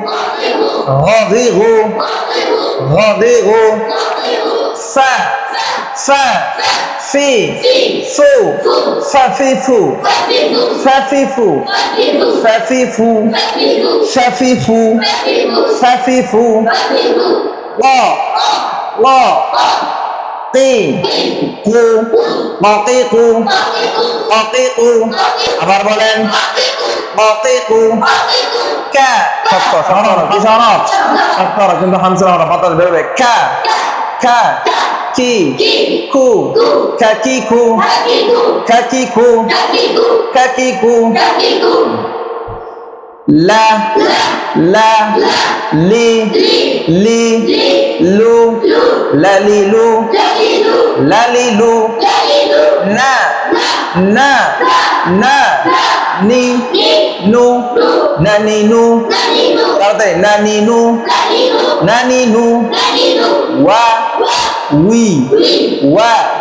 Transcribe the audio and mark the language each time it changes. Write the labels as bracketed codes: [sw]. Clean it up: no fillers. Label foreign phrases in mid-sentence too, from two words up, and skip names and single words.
[bn] গু ফা ফা fi fu fa fi fu fa fi fu fa fi fu fa fi fu fa fi fu la la ti ku mati ku আবার বলেন mati ku ka শক্ত সরল কি সরল শক্ত কিন্তু হামজা আমরা বাতাস বের হবে কা কা ki ku kakiku kakiku kakiku la la li lu la li lu na ni nu na ni nu তাড়াতাড়ি na ni nu wa we wa